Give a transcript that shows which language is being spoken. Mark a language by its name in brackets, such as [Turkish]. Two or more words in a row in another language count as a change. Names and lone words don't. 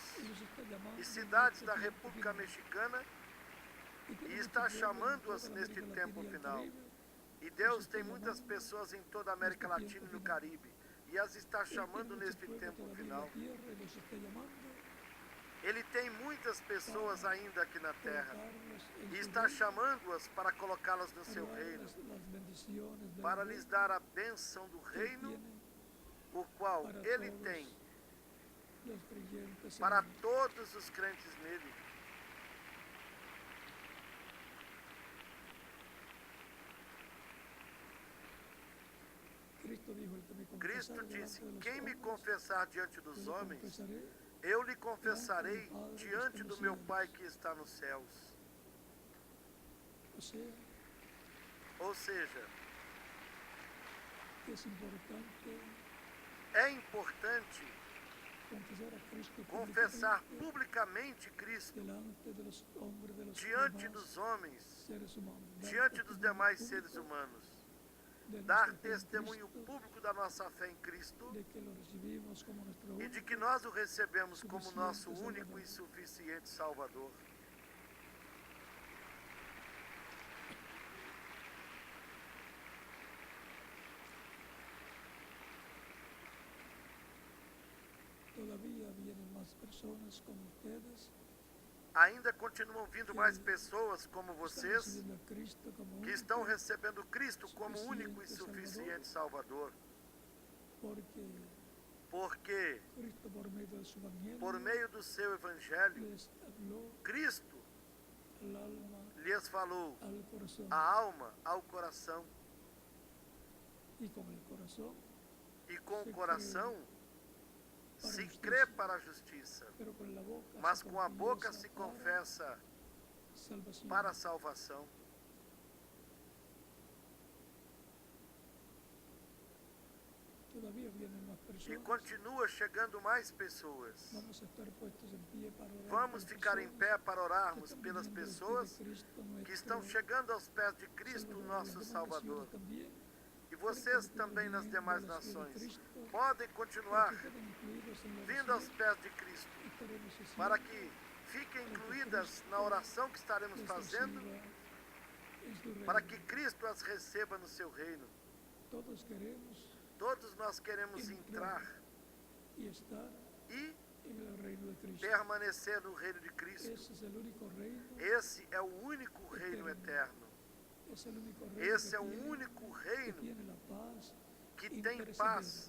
[Spanish] y los está llamando [Portuguese] e [Spanish] en [Portuguese] cidades [Spanish] este [Portuguese] da [Spanish] tiempo República final. Mexicana, Y [Portuguese] e [Spanish] tenemos [Portuguese] está [Spanish] pueblos en [Portuguese] chamando-as [Spanish] toda la [Portuguese] neste [Spanish] América [Portuguese] tempo [Spanish] Latina y el [Portuguese] final. [Spanish] Caribe, [Portuguese] E Deus está tem muitas chamando pessoas em toda a América neste Latina e tempo no final. Caribe, e as está [Spanish] Él tiene [Portuguese] chamando [Spanish] muchos [Portuguese] neste [Spanish] pueblos [Portuguese] tempo [Spanish] todavía en [Portuguese] final. [Spanish] la tierra y los está llamando [Portuguese] Ele tem muitas pessoas ainda aqui na terra, [Spanish] colocarlos en [Portuguese] e [Spanish] su [Portuguese] está [Spanish] reino, [Portuguese] chamando-as para colocá-las no [Spanish] para [Portuguese] seu [Spanish] darles [Portuguese] reino, [Spanish] las bendiciones del [Portuguese] para [Spanish] reino [Portuguese] lhes dar a bênção do [Spanish] que Él [Portuguese] reino, [Spanish] tiene [Portuguese] o qual [Spanish] para [Portuguese] Ele [Spanish] todos [Portuguese] tem [Spanish] los creyentes en [Portuguese] para [Spanish] él. [Portuguese] todos os crentes nele. [Spanish] Cristo dijo, el que me [Portuguese] Cristo [Spanish] confesare [Portuguese] disse: [Spanish] delante de los [Portuguese] quem me [Spanish] hombres, [Portuguese] confessar diante [Spanish] yo [Portuguese] dos [Spanish] le [Portuguese] homens, [Spanish] confesaré [Portuguese] eu lhe confessarei diante do meu Pai que está nos céus. [Spanish] O sea, [Portuguese] Ou seja, [Spanish] que es importante [Portuguese] é importante [Spanish] confesar a Cristo [Portuguese] confessar [Spanish] públicamente [Portuguese] publicamente Cristo [Spanish] delante de los hombres, de los [Portuguese] diante [Spanish] demás [Portuguese] dos homens, [Spanish] seres humanos, dar [Portuguese] diante dos [Spanish] testimonio [Portuguese] demais [Spanish] público [Portuguese] seres humanos, [Spanish] de [Portuguese] dar [Spanish] nuestra fe en [Portuguese] testemunho [Spanish] Cristo, [Portuguese] público da nossa fé em Cristo [Spanish] de que lo recibimos como nuestro [Portuguese] e de [Spanish] único [Portuguese] que nós o recebemos como [Spanish] suficiente [Portuguese] nosso [Spanish] Salvador. [Portuguese] único e suficiente Salvador. [Spanish] Todavía vienen más personas como ustedes [Portuguese] Ainda continuam vindo mais pessoas como [Spanish] están [Portuguese] vocês [Spanish] recibiendo a Cristo como [Portuguese] que [Spanish] único, [Portuguese] estão recebendo Cristo como único e suficiente Salvador, porque [Spanish] Cristo por medio de su evangelio [Portuguese] por meio do seu Evangelho, [Spanish] les habló [Portuguese] Cristo [Spanish] al alma, [Portuguese] lhes falou [Spanish] al corazón. [Portuguese] a alma ao coração. [Spanish] Y con el corazón [Portuguese] E com [Spanish] se [Portuguese] o coração [Spanish] para [Portuguese] se [Spanish] justicia, [Portuguese] crê para a justiça, [Spanish] pero con la boca [Portuguese] mas [Spanish] se [Portuguese] com a boca [Spanish] confiesa [Portuguese] se [Spanish] para [Portuguese] confessa [Spanish] salvación. [Portuguese] para a salvação. [Spanish] Todavía vienen más [Portuguese] E [Spanish] personas. [Portuguese] continua chegando mais pessoas. [Spanish] Vamos a estar puestos en pie para orar [Portuguese] Vamos [Spanish] por [Portuguese] ficar em [Spanish] personas [Portuguese] pé para orarmos [Spanish] que [Portuguese] pelas [Spanish] están viniendo a los pies de [Portuguese] pessoas [Spanish] Cristo, [Portuguese] que estão [Spanish] nuestro [Portuguese] chegando aos pés de Cristo, [Spanish] Salvador. [Portuguese] nosso [Spanish] Las demás [Portuguese] Salvador. [Spanish] naciones también [Portuguese] E vocês [Spanish] pueden [Portuguese] também nas [Spanish] venir [Portuguese] demais [Spanish] a los pies de [Portuguese] nações [Spanish] Cristo, [Portuguese] podem [Spanish] para [Portuguese] continuar [Spanish] que queden incluidos en la [Portuguese] vindo aos [Spanish] oración [Portuguese] pés de Cristo, [Spanish] que estaremos haciendo, [Portuguese] para que fiquem incluídas na oração que estaremos [Spanish] les [Portuguese] fazendo, [Spanish] reciba en su reino. [Portuguese] para que Cristo as receba no seu reino. [Spanish] Todos queremos [Portuguese] Todos nós queremos entrar [Spanish] y estar [Portuguese] e [Spanish] en el reino de Cristo. [Portuguese] permanecer no reino de Cristo. [Spanish] Ese es el único reino, [Portuguese] Esse é o único reino eterno. [Spanish] es el único reino [Portuguese] Esse [Spanish] que [Portuguese] é o [Spanish] tiene, [Portuguese] único [Spanish] que [Portuguese] reino [Spanish] tiene la paz [Portuguese] que tem imperecível. paz